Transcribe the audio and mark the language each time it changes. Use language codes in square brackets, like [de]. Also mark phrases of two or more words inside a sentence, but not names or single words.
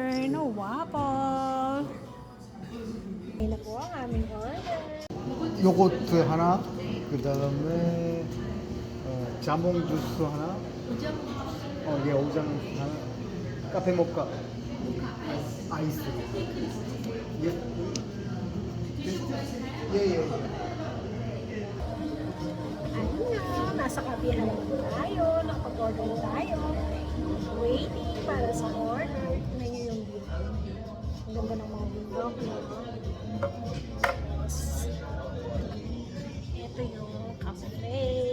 [en] no waffle. [tl] Ayun na po ang aming order. [ko] 요거트 하나, 그 다음에 자몽 주스 하나, 예, 오장 하나, 카페 모카, 아이스. 예, 예, 예. [tl] Ayun na, nasa kabihan naman tayo. Nakapag-order na tayo. Waiting para sa order. Tignan nyo yung view. Ang ganda ng mga bundok, no? Tapos, ito yung cafe.